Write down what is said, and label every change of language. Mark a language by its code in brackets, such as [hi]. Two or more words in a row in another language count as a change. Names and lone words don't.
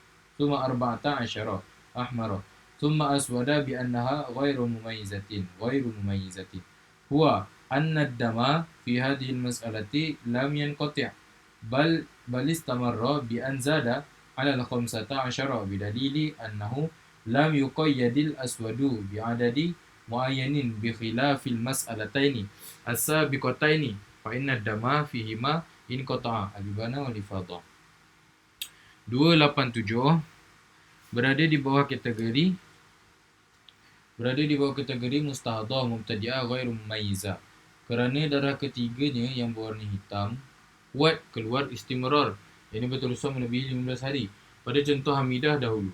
[ar] ثم اسود بأنها غير مميزة هو أن الدم في هذه المسألة لم ينقطع بل استمر بأن زاد على الخمسة عشر بدليل أنه لم يقيد الأسود بعدد معين بخلاف المسألتين السابقتين فإن الدم فيهما انقطع البانة والإفاضة. [ms] 287 berada di bawah kategori [ar] مستحاضة مبتدئة غير مميزة. [ms] Kerana darah ketiganya yang berwarna hitam kuat keluar istimrar, yang ini berterusan melebihi 15 hari pada contoh Hamidah dahulu.